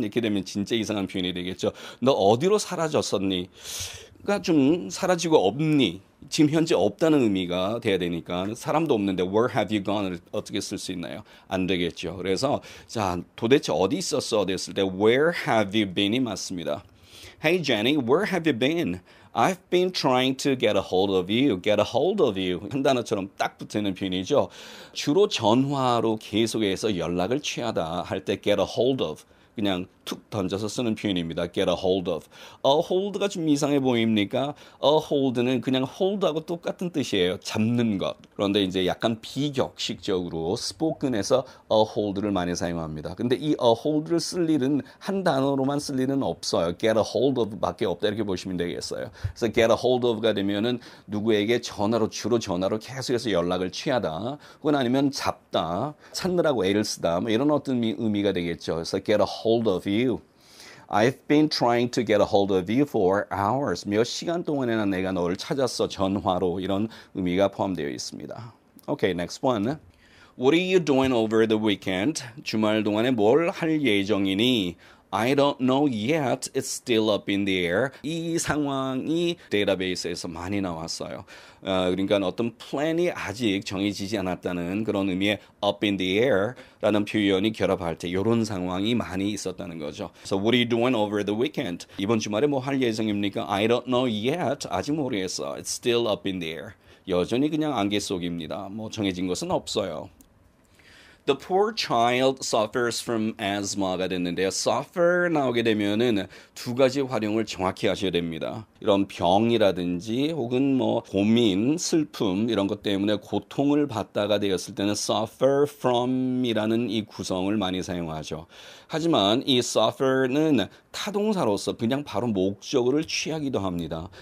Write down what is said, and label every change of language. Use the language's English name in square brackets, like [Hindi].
[Korean] 이렇게 되면 진짜 이상한 표현이 되겠죠. 너 어디로 사라졌었니? 가 좀 사라지고 없니? 지금 현재 없다는 의미가 돼야 되니까 사람도 없는데 [English] where have you gone [Korean] 을 어떻게 쓸 수 있나요? 안 되겠죠. 그래서 자 도대체 어디 있었어? 됐을 때 where have you been이 맞습니다. [English] Hey Jenny, where have you been? I've been trying to get a hold of you. Get a hold of you. [Korean] 한 단어처럼 딱 붙는 표현이죠. 주로 전화로 계속해서 연락을 취하다 할 때 get a hold of. 그냥 툭 던져서 쓰는 표현입니다. get a hold of. a hold가 좀 이상해 보입니까? a hold는 그냥 hold하고 똑같은 뜻이에요. 잡는 것. 그런데 이제 약간 비격식적으로 spoken에서 a hold를 많이 사용합니다. 근데 이 a hold를 쓸 일은 한 단어로만 쓸 일은 없어요. get a hold of 밖에 없다 이렇게 보시면 되겠어요. 그래서 get a hold of가 되면은 누구에게 주로 전화로 계속해서 연락을 취하다 혹은 아니면 잡다, 찾느라고 애를 쓰다 뭐 이런 어떤 의미가 되겠죠. 그래서 [English] get a hold of you. I've been trying to get a hold of you for hours. [Korean] 몇 시간 동안이나 내가 너를 찾았어. 전화로 이런 의미가 포함되어 있습니다. [English] Okay, next one. What are you doing over the weekend? [Korean] 주말 동안에 뭘 할 예정이니? [English] I don't know yet. It's still up in the air. [Korean] 이 상황이 데이터베이스에서 많이 나왔어요. 그러니까 어떤 플랜이 아직 정해지지 않았다는 그런 의미의 up in the air라는 표현이 결합할 때 이런 상황이 많이 있었다는 거죠. [English] So what are you doing over the weekend? [Korean] 이번 주말에 뭐 할 예정입니까? [English] I don't know yet. [Korean] 아직 모르겠어. [English] It's still up in the air. [Korean] 여전히 그냥 안개 속입니다. 뭐 정해진 것은 없어요. [English] The poor child suffers from asthma가 됐는데요. [Korean] suffer 나오게 되면은 두 가지 활용을 정확히 하셔야 됩니다. 이런 병이라든지 혹은 뭐 고민, 슬픔 이런 것 때문에 고통을 받다가 되었을 때는 suffer from이라는 이 구성을 많이 사용하죠. 하지만 이 suffer는 타동사로서 그냥 바로 목적어를 취하기도 합니다.